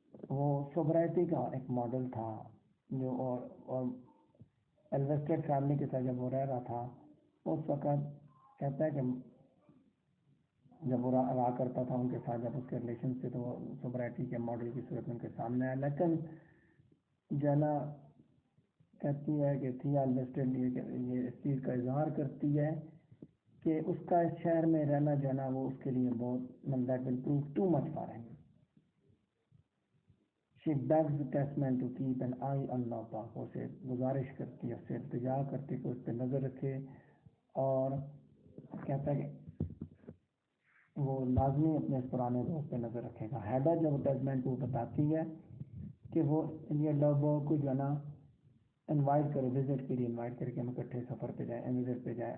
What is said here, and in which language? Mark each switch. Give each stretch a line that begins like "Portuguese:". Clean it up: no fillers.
Urdu: وہ سوبرائٹی کا ایک ماڈل تھا جو, اور الویسٹڈ فیملی کے ساتھ جب وہ رہ رہا تھا اس وقت کہتا ہے کہ جب وہ رہا کرتا تھا ان کے ساتھ, جب اس کے ریلیشن سے تو وہ سوبرائٹی کے ماڈل کی صورت میں ان کے سامنے آیا. لیکن جنا کہتی ہے کہ تھیا الویسٹڈ یہ اس چیز کا اظہار کرتی ہے کہ اس کا اس شہر میں رہنا جو ہے نا وہ اس کے لیے بہت
English: That will prove too much for ہم. She begs the testament to keep an eye on Lovebird.
Urdu: وہ اسے گزارش کرتی ہے, اس سے التجا کرتی ہے کہ اس پہ نظر رکھے, اور کہتا ہے کہ وہ لازمی اپنے اس پرانے دوست پہ نظر رکھے گا. ہیڈا جب اٹیچمنٹ کو بتاتی ہے کہ وہ یہ لو برگ کو جو ہے نا انوائٹ کرے وزٹ کے لیے، انوائٹ کر کے ہم اکٹھے سفر پہ جائیں، وزٹ پہ جائیں.